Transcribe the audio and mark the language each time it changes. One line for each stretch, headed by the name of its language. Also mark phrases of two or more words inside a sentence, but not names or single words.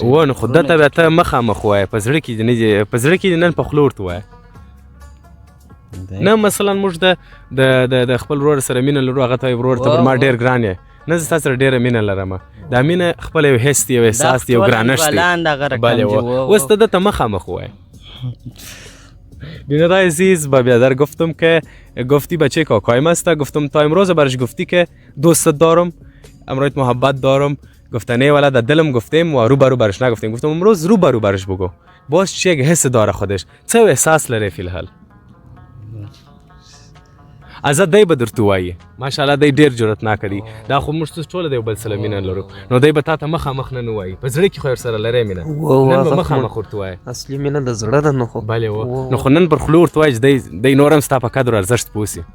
Pashto: و نو خو ده ته بیا ته مخامخ ووایه په زړه کې دې نن په خوله ورته ووایه. نه مثلا موږ د خپل ورور سره مینه لرو هغه ته وایي ورور ته پر ما ډېر ګران یې نه زه ستا سره ډېره مینه لرم. دا مینه خپل یو حس دی یو احساس دی یو ګرانش دی. اوس ته ده ته مخامخ ووایه.
Persian: بیننده عزیز با بیادر گفتم که گفتی بچه کاکایم است. گفتم تا امروز برش گفتی که دوستت دارم امروز محبت دارم. گفته نه ولی در دلم گفتیم و رو برش نگفتیم. گفتم امروز رو برش بگو باز چی یک حس داره خودش، چه
Pashto: احساس لري
Persian: فی الحال؟
Pashto: ازت دی به درته وایي ماشاءالله دی ډېر جرأتناک دی، دا خو موږ ټوله د یو بل سره مینه لرو، نو دی به تا ته مخامخ نه وایي، په زړه کې خو ورسره لرې مینه، نن به مخامخ ورته وایي. اصلي مینه د زړه ده. نو خو بلې نو خو نن پر خوله ورته وایي چې دی نور هم ستا په قدر ارزښت پوه سي.